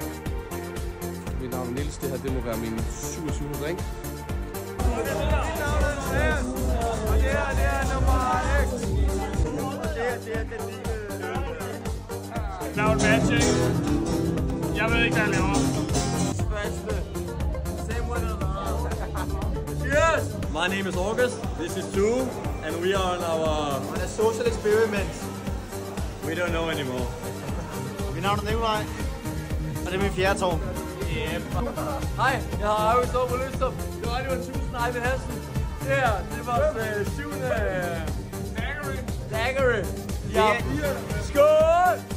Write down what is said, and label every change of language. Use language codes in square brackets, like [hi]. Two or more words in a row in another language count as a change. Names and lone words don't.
[da] Mit navn er Niels, det her det må være min 27. drink. Lav et matching. Jeg ved ikke, hvad jeg laver. Cheers! [en] My name is August, this is Tue, and we are on a social experiment. We don't know anymore. [da] Mit navn er Nikolaj, og det er min fjerde tår. Hej, jeg har August over på Løstrup. Det var Radio 1000 Ejvind Hansen. Det her, det var 7. Daggery. Ja, skål!